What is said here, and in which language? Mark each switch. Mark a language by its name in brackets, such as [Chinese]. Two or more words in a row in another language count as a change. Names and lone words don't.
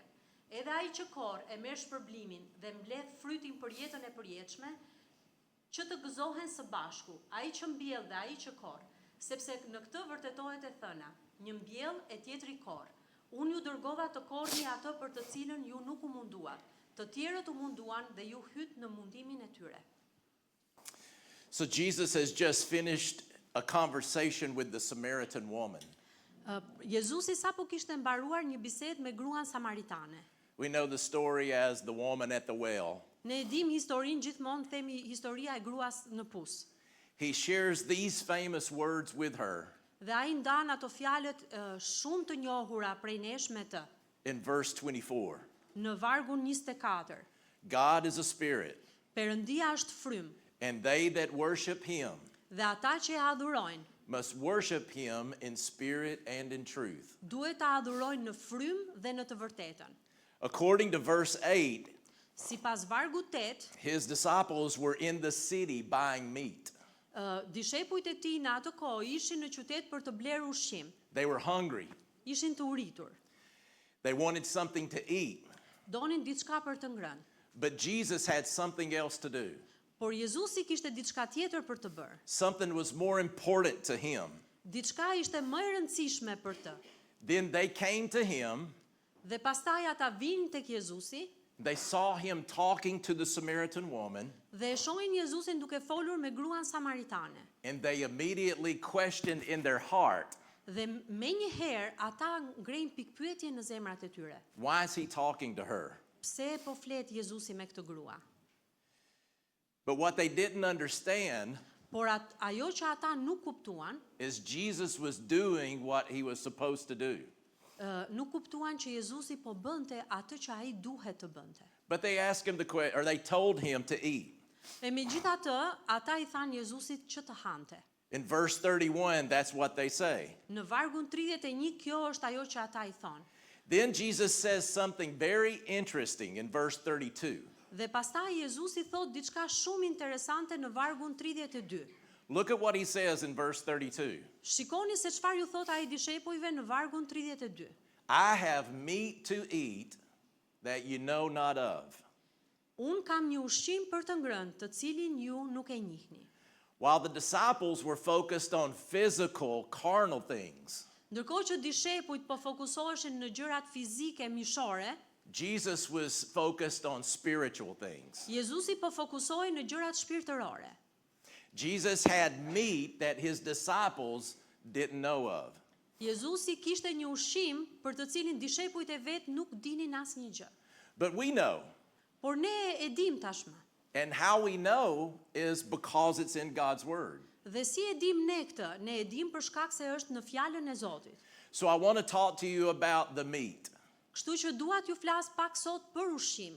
[Albanian] Edhe ai që korr e merr shpërblimin dhe mbledh frytin për jetën e përjetshme, që të gëzohen së bashku, ai që mbjell dhe ai që korr, sepse në këtë vërtetohet e thëna, një mbjell e tjetri korr. Unë ju dërgova të korrni atë për të cilën ju nuk u munduat, të tjerët u munduan dhe ju hyt në mundimin e tyre." [English] So Jesus has just finished a conversation with the Samaritan woman. [Albanian] Jezusi sapo kishte mbaruar një bisedë me gruan samaritane. [English] We know the story as the woman at the well. [Albanian] Ne e dim historinë gjithmonë themi historia e gruas në pus. [English] He shares these famous words with her [Albanian] Dhe ai ndan ato fjalët shumë të njohura prej nesh me të. [English] in verse 24. [Albanian] Në vargun 24. [English] God is a spirit, [Albanian] Perëndia është frym [English] and they that worship him [Albanian] dhe ata që e adhurojnë [English] must worship him in spirit and in truth. [Albanian] duhet ta adhurojnë në frym dhe në të vërtetën. [English] According to verse 8, [Albanian] Sipas vargut 8, [English] his disciples were in the city buying meat. [Albanian] dishepujt e tij në atë kohë ishin në qytet për të blerë ushqim. [English] They were hungry. [Albanian] Ishin të uritur. [English] They wanted something to eat. [Albanian] Donin diçka për të ngrënë. [English] But Jesus had something else to do. [Albanian] Por Jezusi kishte diçka tjetër për të bërë. [English] Something was more important to him. [Albanian] Diçka ishte më e rëndësishme për të. [English] Then they came to him. [Albanian] Dhe pastaj ata vinë tek Jezusi [English] They saw him talking to the Samaritan woman, [Albanian] dhe e shohin Jezusin duke folur me gruan samaritane. [English] and they immediately questioned in their heart, [Albanian] Dhe menjëherë ata ngrejnë pikpyetje në zemrat e tyre. [English] why is he talking to her? [Albanian] Pse po flet Jezusi me këtë grua? [English] But what they didn't understand [Albanian] Por ajo që ata nuk kuptuan, [English] is Jesus was doing what he was supposed to do. [Albanian] nuk kuptuan që Jezusi po bënte atë që ai duhet të bënte. [English] But they asked him or they told him to eat. [Albanian] E megjithatë, ata I thanë Jezusit që të hante. [English] In verse 31, that's what they say. [Albanian] Në vargun 31 kjo është ajo që ata I thonë. [English] Then Jesus says something very interesting in verse 32. [Albanian] Dhe pastaj Jezusi thot diçka shumë interesante në vargun 32. [English] Look at what he says in verse 32. [Albanian] Shikoni se çfarë ju thot ai dishepujve në vargun 32. [English] I have meat to eat that you know not of. [Albanian] Unë kam një ushqim për të ngrënë, të cilin ju nuk e njihni. [English] While the disciples were focused on physical, carnal things, [Albanian] Ndërkohë që dishepujt po fokusoheshin në gjërat fizike mishore, [English] Jesus was focused on spiritual things. [Albanian] Jezusi po fokusohej në gjërat shpirtërore. [English] Jesus had meat that his disciples didn't know of. [Albanian] Jezusi kishte një ushqim për të cilin dishepujt e vet nuk dinin asnjë gjë. [English] But we know. [Albanian] Por ne e dim tashmë. [English] And how we know is because it's in God's word. [Albanian] Dhe si e dim ne këtë? Ne e dim për shkak se është në fjalën e Zotit. [English] So I want to talk to you about the meat [Albanian] Kështu që dua t'ju flas pak sot për ushqimin